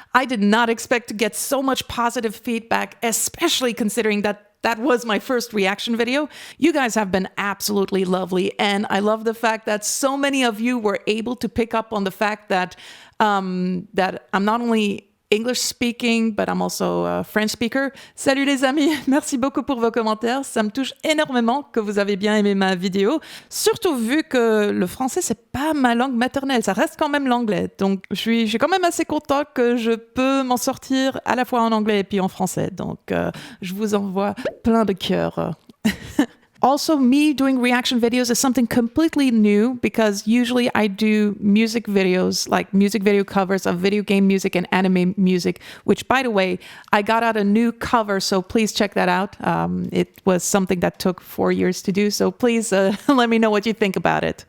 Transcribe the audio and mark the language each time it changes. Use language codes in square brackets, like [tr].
[en] I did not expect to get so much positive feedback, especially considering that was my first reaction video. You guys have been absolutely lovely, and I love the fact that so many of you were able to pick up on the fact that that I'm not only English speaking, but I'm also a French speaker. [fr] Salut les amis, merci beaucoup pour vos commentaires. Ça me touche énormément que vous avez bien aimé ma vidéo. Surtout vu que le français, c'est pas ma langue maternelle, ça reste quand même l'anglais. Donc je suis quand même assez content que je peux m'en sortir à la fois en anglais et puis en français. Donc je vous envoie plein de cœurs. [en] Also, me doing reaction videos is something completely new because usually I do music videos, like music video covers of video game music and anime music, which, by the way, I got out a new cover, so please check that out. It was something that took 4 years to do, so please let me know what you think about it.